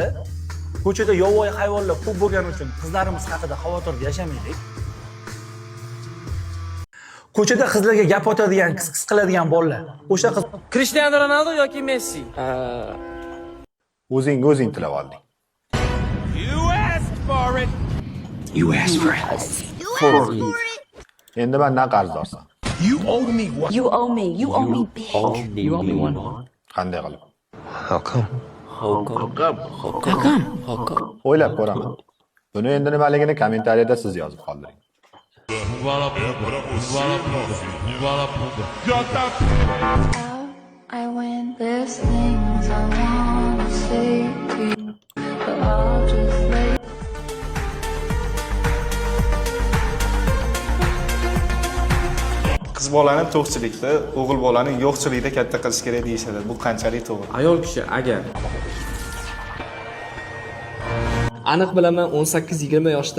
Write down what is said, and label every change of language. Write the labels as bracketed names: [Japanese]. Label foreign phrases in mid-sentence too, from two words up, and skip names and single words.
[Uzbek] Ko'chada yovvoyi hayvonlar ko'p bo'lgani uchun qizlarimiz haqida xavotirda yashamaylik. Ko'chada qizlarga gap otadigan, qis qiladigan bolalar. O'sha qiz Cristiano Ronaldo yoki Messi? O'zing tilab olding. [English] You asked for it. [Uzbek] Endi mendan qarzdorsan. [English] You owe me what? You owe me big. You owe me one. [Uzbek] Qanday qilib? [English] How come? [Uzbek] O'ylab ko'raman. Buni endi nimaligini kommentariyada siz yozib qoldiring. [English] I win. There's things I wanna say to you, but I'll just let [Uzbek] Qiz bolani to'qchilikda, o'g'il bolani yo'qchilikda katta qilish kerak deyishadi. Bu qanchalik to'g'ri? Ayol kishi agar aniq bilaman 18-20 yoshda